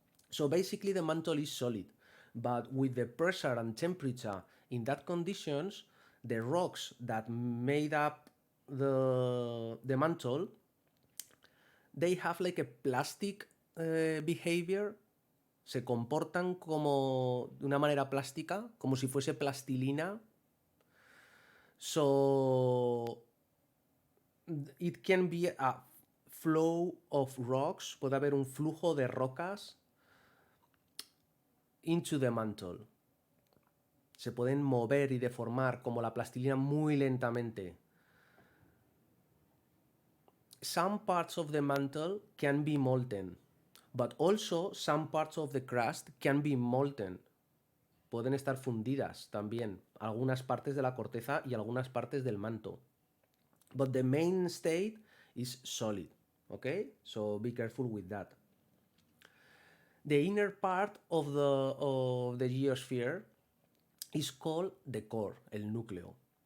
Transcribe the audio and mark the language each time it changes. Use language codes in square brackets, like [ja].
[en] So basically the mantle is solid, but with the pressure and temperature in that conditions, the rocks that made up the mantle, they have like a plastic behavior. [es] Se comportan como de una manera plástica, como si fuese plastilina. [en] So it can be a flow of rocks, [es] puede haber un flujo de rocas [en] into the mantle. [es] Se pueden mover y deformar como la plastilina muy lentamente. [en] Some parts of the mantle can be molten, but also some parts of the crust can be molten. [es] Pueden estar fundidas también, algunas partes de la corteza y algunas partes del manto. [en] But the main state is solid, okay? So be careful with that. The inner part of the geosphere is called the core, el núcleo.